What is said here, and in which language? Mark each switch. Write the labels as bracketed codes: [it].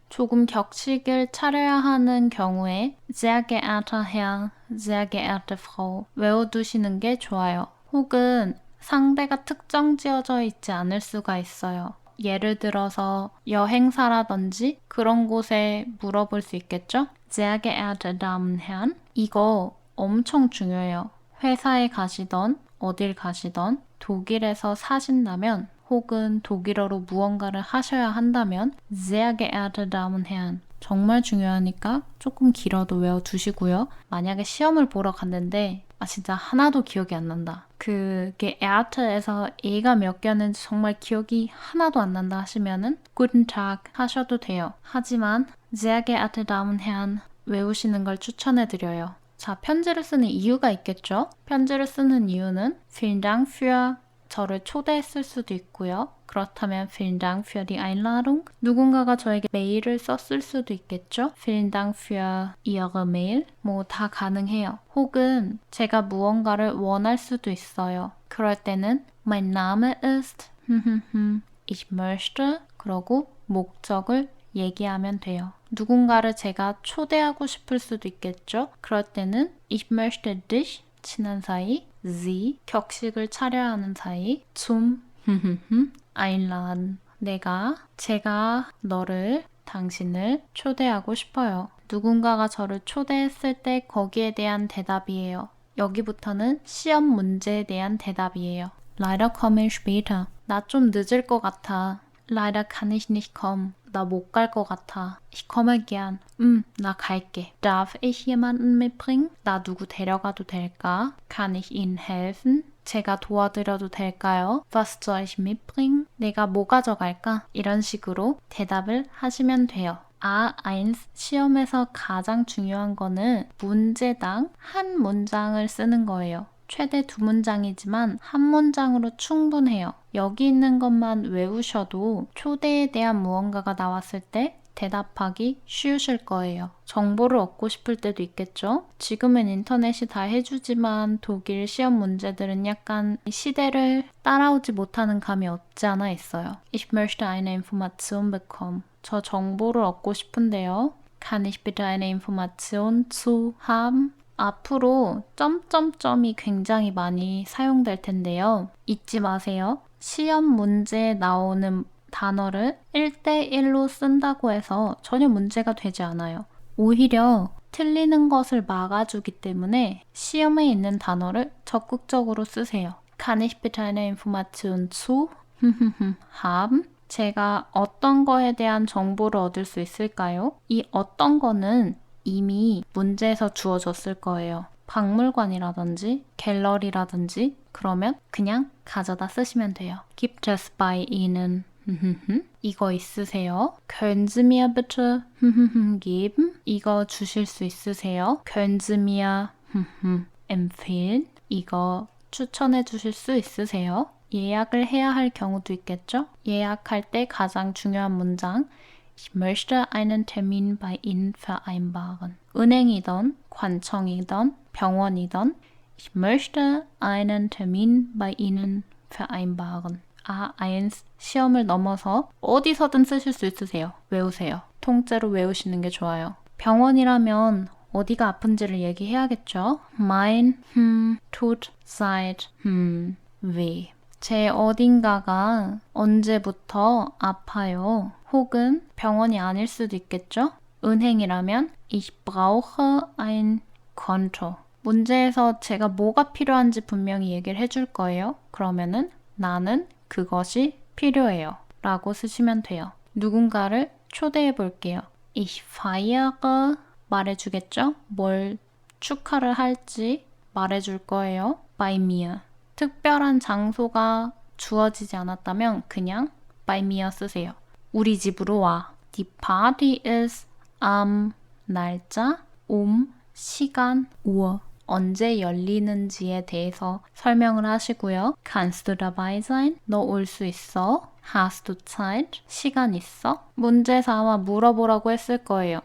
[ko] 조금 격식을 차려야 하는 경우에 [de] sehr geehrter Herr, sehr geehrte Frau [ko] 외워두시는 게 좋아요. 혹은 상대가 특정 지어져 있지 않을 수가 있어요. 예를 들어서 여행사라든지 그런 곳에 물어볼 수 있겠죠? [de] Sehr geehrte Damen, Herren [ko] 이거 엄청 중요해요. 회사에 가시던 어딜 가시던 독일에서 사신다면 혹은 독일어로 무언가를 하셔야 한다면 [de] Sehr geehrte Damen, Herren [ko] 정말 중요하니까 조금 길어도 외워두시고요. 만약에 시험을 보러 갔는데 진짜 하나도 기억이 안 난다. 그게 에아트에서 A가 몇 개였는지 정말 기억이 하나도 안 난다 하시면은 [de] Guten Tag [ko] 하셔도 돼요. 하지만 [de] Sehr geehrte Damen, Herren [ko] 외우시는 걸 추천해드려요. 자, 편지를 쓰는 이유가 있겠죠? 편지를 쓰는 이유는 [de] Vielen Dank für [ko] 저를 초대했을 수도 있고요. 그렇다면 [de] Vielen Dank für die Einladung. [ko] 누군가가 저에게 메일을 썼을 수도 있겠죠. [de] Vielen Dank für Ihre Mail. [ko] 뭐 다 가능해요. 혹은 제가 무언가를 원할 수도 있어요. 그럴 때는 [de] Mein Name ist Ich möchte [ko] 그러고 목적을 얘기하면 돼요. 누군가를 제가 초대하고 싶을 수도 있겠죠. 그럴 때는 [de] Ich möchte dich [ko] 친한 사이 Sie 격식을 차려야 하는 사이 [de] zum einladen [ko] 제가 너를 당신을 초대하고 싶어요. 누군가가 저를 초대했을 때 거기에 대한 대답이에요. 여기부터는 시험 문제에 대한 대답이에요. [de] Leider komme ich später. [ko] 나 좀 늦을 것 같아. [de] Leider kann ich nicht kommen. [ko] 나 못 갈 것 같아. [de] Ich komme gern. [ko] 나 갈게. [de] Darf ich jemanden mitbringen? [ko] 나 누구 데려가도 될까? [de] Kann ich Ihnen helfen? [ko] 제가 도와드려도 될까요? [de] Was soll ich mitbringen? [ko] 내가 뭐 가져갈까? 이런 식으로 대답을 하시면 돼요. A1 시험에서 가장 중요한 거는 문제당 한 문장을 쓰는 거예요. 최대 두 문장이지만 한 문장으로 충분해요. 여기 있는 것만 외우셔도 초대에 대한 무언가가 나왔을 때 대답하기 쉬우실 거예요. 정보를 얻고 싶을 때도 있겠죠? 지금은 인터넷이 다 해주지만 독일 시험 문제들은 약간 시대를 따라오지 못하는 감이 없지 않아 있어요. [de] Ich möchte eine Information bekommen. [ko] 저 정보를 얻고 싶은데요. [de] Kann ich bitte eine Information zu haben? [ko] 앞으로 점점점이 굉장히 많이 사용될 텐데요. 잊지 마세요. 시험 문제에 나오는 단어를 1대1로 쓴다고 해서 전혀 문제가 되지 않아요. 오히려 틀리는 것을 막아주기 때문에 시험에 있는 단어를 적극적으로 쓰세요. [de] Kann ich bitte eine Information zu haben? [ko] 제가 어떤 거에 대한 정보를 얻을 수 있을까요? 이 어떤 거는 이미 문제에서 주어졌을 거예요. 박물관이라든지 갤러리라든지 그러면 그냥 가져다 쓰시면 돼요. [de] Gibt es bei Ihnen [ko] 이거 있으세요? [de] Können Sie mir bitte geben? [ko] 이거 주실 수 있으세요? [de] Können Sie mir empfehlen? [ko] 이거 추천해 주실 수 있으세요? 예약을 해야 할 경우도 있겠죠? 예약할 때 가장 중요한 문장 [de] Ich möchte einen Termin bei Ihnen vereinbaren. [ko] 은행이든 관청이든 병원이든 [de] Ich möchte einen Termin bei Ihnen vereinbaren. [ko] A1 시험을 넘어서 어디서든 쓰실 수 있으세요. 외우세요. 통째로 외우시는 게 좋아요. 병원이라면 어디가 아픈지를 얘기해야겠죠. [de] Mein tut seit weh. [ko] 제 어딘가가 언제부터 아파요. 혹은 병원이 아닐 수도 있겠죠. 은행이라면 [de] Ich brauche ein Konto. [ko] 문제에서 제가 뭐가 필요한지 분명히 얘기를 해줄 거예요. 그러면은 나는 그것이 필요해요 라고 쓰시면 돼요. 누군가를 초대해 볼게요. [de] Ich feiere [ko] 말해주겠죠? 뭘 축하를 할지 말해줄 거예요. [de] By mir. [ko] 특별한 장소가 주어지지 않았다면 그냥 [de] by mir [ko] 쓰세요. 우리 집으로 와. [de] Die Party ist am [ko] 날짜, 시간, [de] Uhr. [ko] 언제 열리는지에 대해서 설명을 하시고요. [de] Kannst du dabei sein? [ko] 너 올 수 있어? [de] Hast du Zeit? [ko] 시간 있어? 문제사와 물어보라고 했을 거예요.